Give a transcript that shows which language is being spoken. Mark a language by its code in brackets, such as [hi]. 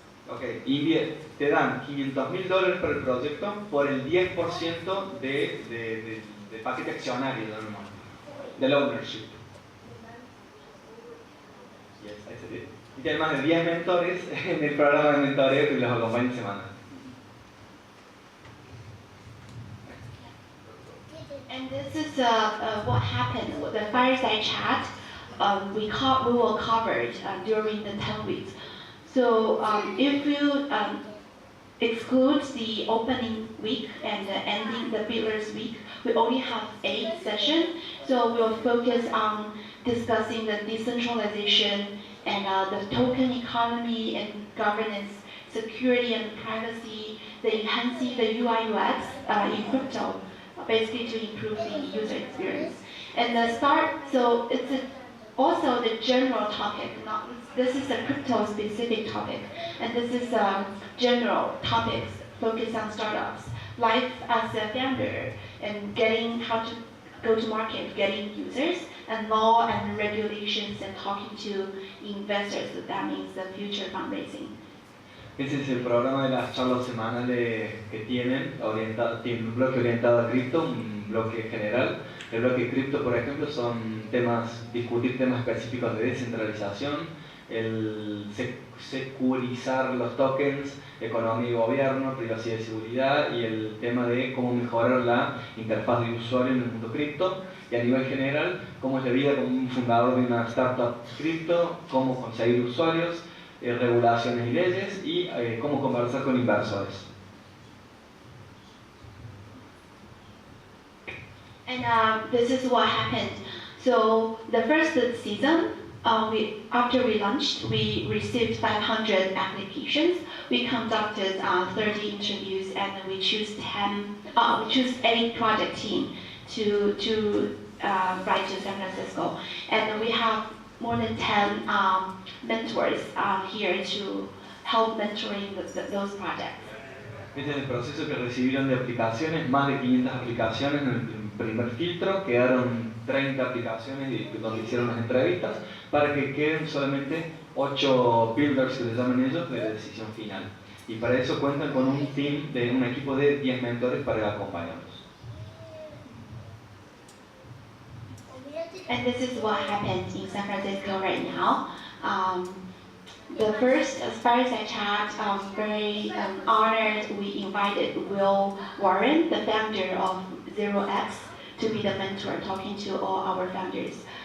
[es] Ok, te dan $500,000 para el proyecto por el 10% de paquete accionario del ownership. [en] Yes, I said it. [es] Y tiene más de 10 mentores en el programa de mentoreo que los acompaña semanal. [en] And this is what happened with the fireside chat. We will cover it during the 10 weeks. So if you exclude the opening week and the ending, the Builders Week, we only have 8 sessions. So we'll focus on discussing the decentralization and the token economy and governance, security and privacy, the enhancing the UI UX in crypto, basically to improve the user experience. And the start, so it's also the general topic. This is a crypto specific topic, and this is general topics focused on startups, life as a founder, and getting how to go to market, getting users, and law and regulations, and talking to investors. That means the future fundraising. [es] Ese es el programa de las charlas semanales que tienen un bloque orientado a cripto, un bloque general. El bloque cripto, por ejemplo, son discutir temas específicos de descentralización, el securizar los tokens, economía y gobierno, privacidad y seguridad, y el tema de cómo mejorar la interfaz de usuario en el mundo cripto. Y a nivel general, cómo es la vida como un fundador de una startup cripto, cómo conseguir usuarios, regulaciones y leyes, y cómo conversar con inversores. [en] And this is what happened. So the first season, after we launched, we received 500 applications. We conducted 30 interviews, and we choose 8 project team to fly to San Francisco. And we have more than 10 mentors here to help mentoring those projects. [es] Este es el proceso que recibieron de aplicaciones, más de 500 aplicaciones en el primer filtro, quedaron 30 aplicaciones donde hicieron las entrevistas para que queden solamente 8 builders, que les llaman ellos, de la decisión final. Y para eso cuentan con un equipo de 10 mentores para acompañarlos. [en] And this is what happened in San Francisco right now. The first fireside chat, very honored, we invited Will Warren, the founder of 0x, to be the mentor, talking to all our founders.